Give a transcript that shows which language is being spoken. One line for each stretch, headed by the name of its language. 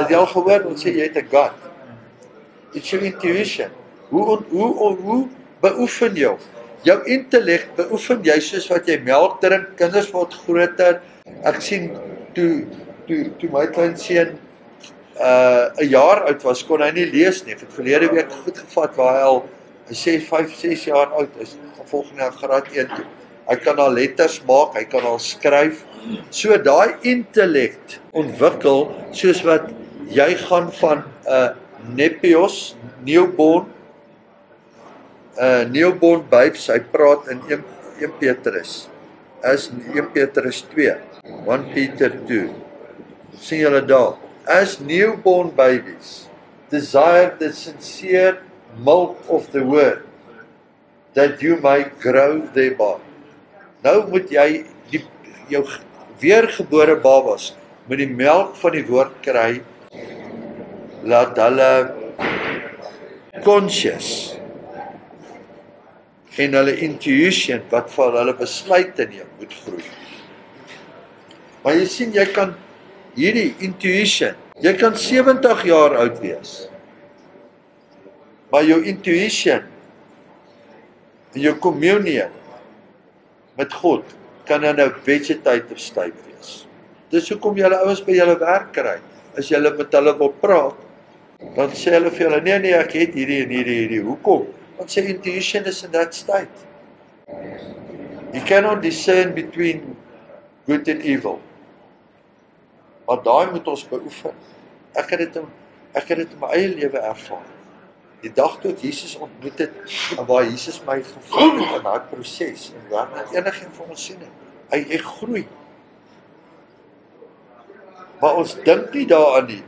Afrikaans: Het jy al gehoor ons sê jy het 'n gut?
English: It's your intuition.
Afrikaans: Hoe beoefen jou? Jou intellek beoefen jy soos wat jy melk drink, kinders word groter. Ek sien toe my klein seun 'n jaar oud was, kon hy nie lees nie. Ek het verlede week goed gevat waar hy sê 5-6 jaar oud is, volgende jaar graad 1 toe. Hy kan al letters maak, hy kan al skryf. So daai intellek ontwikkel soos wat jy gaan van 'n nepios,
English: newborn babes,
Afrikaans: hy praat in 1 Petrus. As 1 Petrus 2, 1 Peter 2. Sien julle daar?
English: As newborn babies, desire the sincere milk of the word, that you may grow thereby.
Afrikaans: Nou moet jy jou weergebore babas met die melk van die woord kry, laat hulle conscious en hulle intuition wat vir hulle besluite neem moet groei. Maar jy sien, jy kan hierdie intuition, jy kan 70 jaar oud wees, maar jou intuition en jou communion met God kan in 'n vegetative state wees. Dis hoekom julle ouens by julle werk kry. As julle met hulle wil praat, dan sê hulle vir julle, nee, ek het hierdie en hierdie. Hoekom? Want sy intuition is
English: in that state. You cannot discern between good and evil.
Afrikaans: Maar daai moet ons beoefen. Ek het dit in my eie lewe ervaar. Die dag toe ek Jesus ontmoet het, en waar Jesus my gevolg het in daai proses, en waar enigeen van ons sien het, hy groei. Maar ons dink nie daaraan nie.